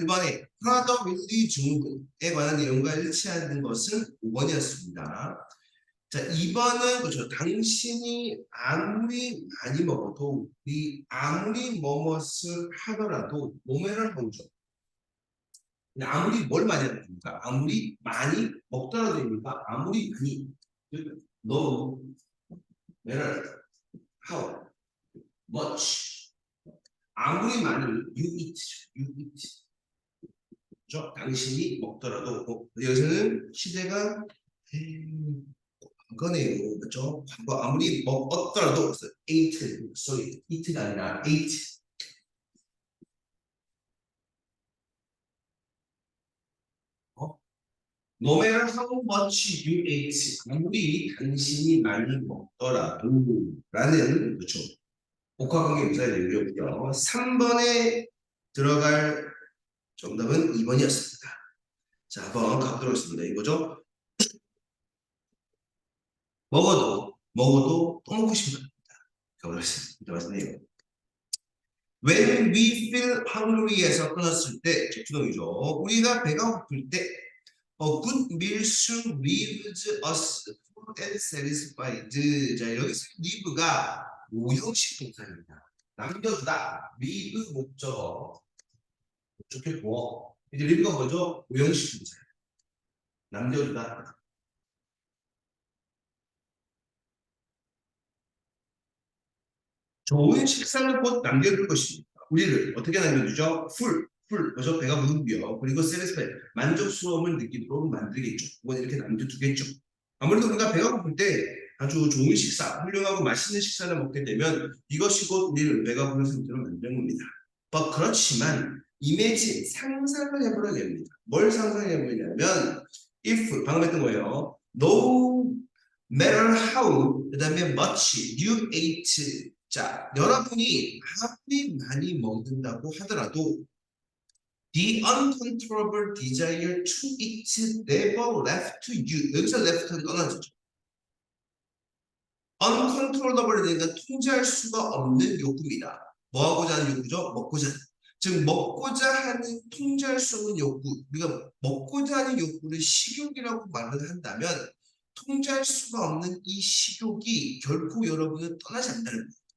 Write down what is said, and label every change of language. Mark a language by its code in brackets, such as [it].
[ko] 1번에 프라더 윌리 증후군에 관한 내용과 일치하는 것은 5번이었습니다. 자, 2번은 그렇죠. 당신이 아무리 많이 먹어도 아무리 뭐뭇을 하더라도 모메를 하죠. 아무리 뭘 많이 하는 겁니까? 아무리 많이 먹더라도 됩니까? 아무리 많이 [en] no matter how much 아무리 많이 you eat [ko] 그죠? 당신이 먹더라도 여기서는 시대가 과거네요. 그죠? 과거 아무리 먹었더라도 [en] ate sorry eat [ko] 가 아니라 ate 어? [en] No matter how much you ate [ko] 아무리 당신이 많이 먹더라도 라는 그죠? 복합관계 묘사의 내용이었고요. 3번에 들어갈 정답은 2번이었습니다. 자, 한번 가보도록 하겠습니다. 이거죠? 먹어도 또 먹고 싶은 겁니다. 가보겠습니다. 맞네요. [en] When we feel hungry에서 [ko] 끊었을 때 주동이죠. 우리가 배가 고플 때 [en] A good meal should leave us full and satisfied. [ko] 자, 여기서 leave가 오형식 동사입니다. 남겨두다. leave 목적어. 좋게 보어. 이제 leave가 뭐죠? 오형식 동사. 남겨두다. 좋은 식사를 곧 남겨둘 것입니다. 우리를 어떻게 남겨두죠? 뭐죠? 배가 부르고요. 그리고 satisfied, 만족스러움을 느끼도록 만들겠죠. 그건 이렇게 남겨두겠죠. 아무래도 우리가 배가 고플 때 아주 좋은 식사, 훌륭하고 맛있는 식사를 먹게 되면 이것이 곧 우리를 배가 부른 상태로 만드는 겁니다. 그렇지만 imagine, 상상을 해보려 합니다. 뭘 상상해보냐면 if, 방금 했던 거예요. [en] No matter how, [ko] 그 다음에 [en] much you ate. [ko] 자, 여러분이 아무리 많이 먹는다고 하더라도 [en] the uncontrollable desire to eat never left you. [ko] 여기서 left는 떠나죠. uncontrollable 되니까 통제할 수가 없는 욕구입니다. 뭐 하고자 하는 욕구죠? 먹고자 하는. 즉 먹고자 하는 통제할 수 없는 욕구. 우리가 먹고자 하는 욕구를 식욕이라고 말을 한다면 통제할 수가 없는 이 식욕이 결코 여러분을 떠나지 않는다는 거예요.